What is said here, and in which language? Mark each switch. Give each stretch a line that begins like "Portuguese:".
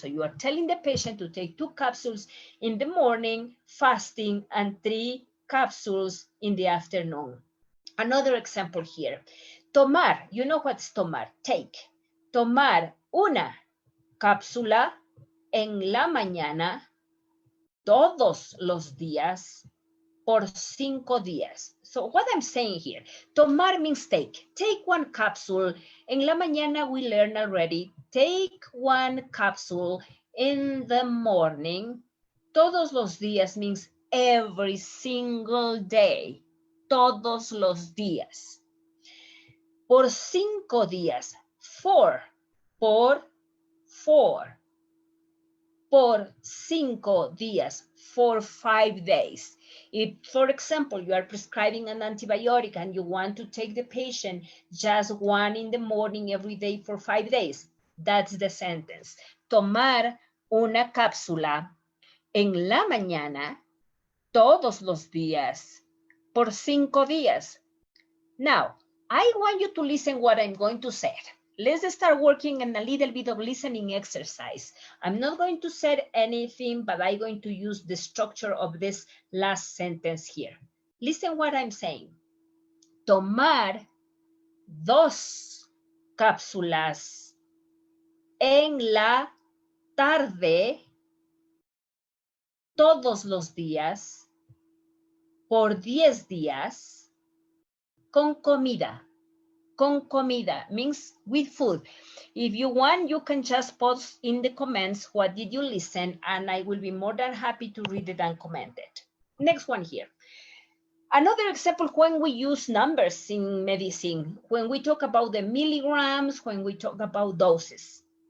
English: So you are telling the patient to take 2 capsules in the morning, fasting, and 3 capsules in the afternoon. Another example here. Tomar, you know what's tomar? Take.
Spanish: Tomar una cápsula en la mañana todos los días por 5 días.
English: So what I'm saying here, tomar means take. Take 1 capsule.
Spanish: En la mañana
English: we learned already. Take 1 capsule in the morning.
Spanish: Todos los días
English: means every single day.
Spanish: Todos los días. Por 5 días. 4. Por 4. Por 5 días.
English: For 5 days. If, for example, you are prescribing an antibiotic and you want to take the patient just 1 in the morning every day for 5 days, that's the sentence.
Spanish: Tomar una cápsula en la mañana todos los días por 5 días.
English: Now, I want you to listen what I'm going to say. Let's start working on a little bit of listening exercise. I'm not going to say anything, but I'm going to use the structure of this last sentence here. Listen what I'm saying.
Spanish: Tomar 2 cápsulas en la tarde todos los días por 10 días con comida. Con comida
English: means with food. If you want, you can just post in the comments what did you listen, and I will be more than happy to read it and comment it. Next one here. Another example when we use numbers in medicine, when we talk about the milligrams, when we talk about doses.